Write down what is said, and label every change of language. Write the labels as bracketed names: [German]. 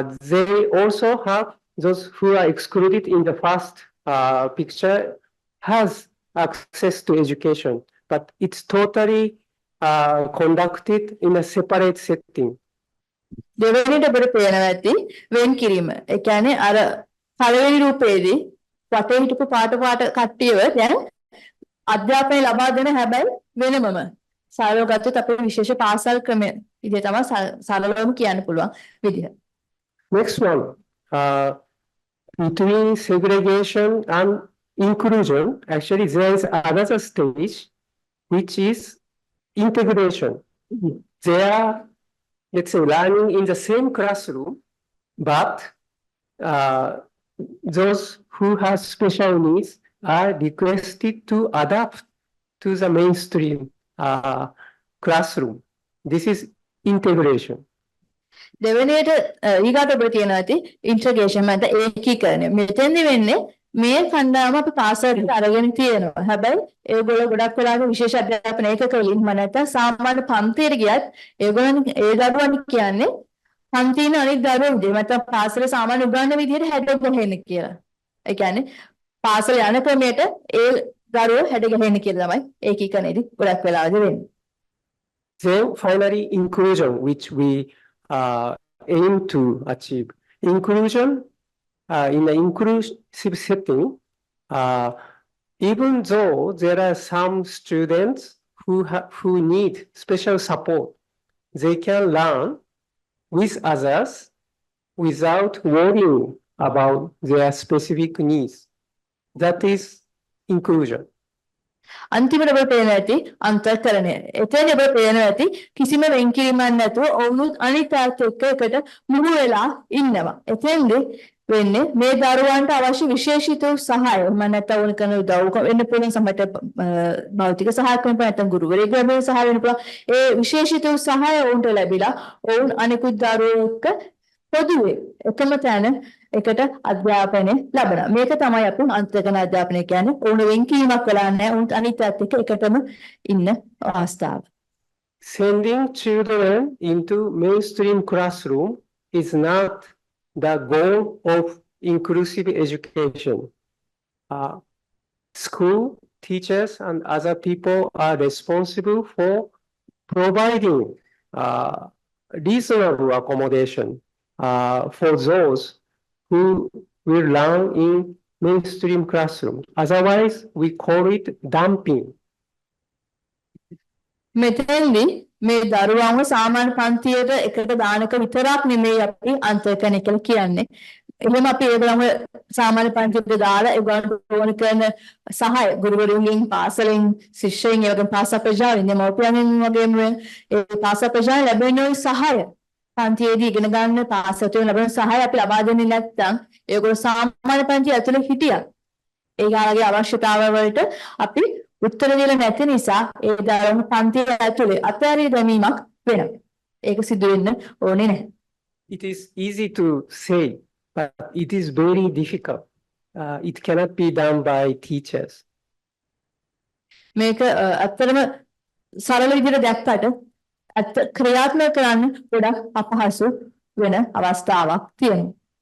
[English] They also have those who are excluded in the first picture has access to education, but it's totally conducted in a separate setting. [Sinhala] දෙවෙනිට අපිට පේනවා ඇති වෙන් කිරීම. ඒ කියන්නේ අර පළවෙනි රූපයේදී වටේ හිටපු පාට කට්ටියව දැන් අධ්‍යාපනය ලබා දෙන හැබැයි වෙනමම. සරලව ගත්තොත් අපේ විශේෂ පාසල් ක්‍රමය විදිහ තමයි සරලවම කියන්න පුළුවන් විදිහ. [English] Next one, between segregation and inclusion, actually there is another stage, which is integration. They are, let's say, learning in the same classroom, but those who have special needs are requested to adapt to the mainstream classroom. This is integration. [Sinhala] දෙවෙනියට ඊගාට ඔබට තියෙනවා ඇති integration මත ඒකීකරණය. මෙතෙන්දි වෙන්නේ මේ කණ්ඩායම අපි පාසලට අරගෙන තියෙනවා. හැබැයි ඒගොල්ලෝ ගොඩක් වෙලාවට විශේෂ අධ්‍යාපන ඒකක වලින් නැත්නම් සාමාන්‍ය පන්තියට ගියත් ඒගොල්ලන් ඒ දරුවන් කියන්නේ පන්තින අනිත් දරුවෝ විදිහ නැත්නම් පාසලේ සාමාන්‍ය උගන්වන විදිහට හැඩ ගහන්න කියලා. ඒ කියන්නේ පාසල යන ක්‍රමයට ඒ දරුවෝ හැඩ ගහන්න කියලා තමයි ඒකීකරණයේදී ගොඩක් වෙලාවට වෙන්නේ. [English] Then finally inclusion, which we aim to achieve. Inclusion, in the inclusive setting, even though there are some students who need special support, they can learn with others without worrying about their specific needs. That is inclusion. [Sinhala] අන්තිමට ඔබට පේනවා ඇති අන්තර්කරණය. එතන ඔබට පේනවා ඇති කිසිම වෙන්කිරීමක් නැතුව ඔවුනුත් අනිත් අයත් එක්ක එකට මුහු වෙලා ඉන්නවා. එතෙන්දී වෙන්නේ මේ දරුවන්ට අවශ්‍ය විශේෂිත සහාය මම නැත්නම් ඕන කරන උදව් වෙන්න පුළුවන් සමහරට භෞතික සහායක් වෙන්න පුළුවන් නැත්නම් ගුරුවරයෙක් ලැබෙන සහාය වෙන්න පුළුවන්. ඒ විශේෂිත සහාය ඔවුන්ට ලැබිලා ඔවුන් අනිකුත් දරුවෝ එක්ක පොදුවේ එකම තැන එකට අධ්‍යාපනය ලබනවා. මේක තමයි අපි අන්තර්ගත අධ්‍යාපනය කියන්නේ. ඕන වෙන්කීමක් වෙලා නැහැ. උන් අනිත් අයත් එක්ක එකටම ඉන්න අවස්ථාව. [English] Sending children into mainstream classroom is not the goal of inclusive education. School teachers and other people are responsible for providing reasonable accommodation for those who will learn in mainstream classroom. Otherwise, we call it dumping. [Sinhala] මෙතෙන්දී මේ දරුවන්ව සාමාන්‍ය පන්තියට එකට දානක විතරක් නෙමෙයි අපි අන්තර්කරණය කියලා කියන්නේ. එහෙම අපි ඒගොල්ලන්ව සාමාන්‍ය පන්තියට දාලා ඒගොල්ලන්ට ඕන කරන සහාය ගුරුවරුන්ගෙන් පාසලෙන් ශිෂ්‍යයින් ඒ වගේම පාසල් ප්‍රජාවෙන් දෙමව්පියන්ගෙන් වගේම ඒ පාසල් ප්‍රජාව ලැබෙන සහාය පන්තියේදී ඉගෙන ගන්න පාසලට ලැබෙන සහාය අපි ලබා දෙන්නේ නැත්නම් ඒගොල්ලෝ සාමාන්‍ය පන්තිය ඇතුලේ හිටියා. ඒගොල්ලන්ගේ අවශ්‍යතාවවලට අපි උත්තර දෙල නැති නිසා ඒ දරුවෝ පන්තිය ඇතුලේ අත්හැරී දැමීමක් වෙනවා. ඒක සිදු වෙන්න ඕනේ නැහැ. [English] It is easy to say, but it is very difficult. It cannot be done by teachers. [Sinhala] මේක අත්‍තරම සරල විදිහට දැක්කට ක්‍රියාත්මක කරන්න ගොඩක් අපහසු වෙන අවස්ථාවක් තියෙනවා.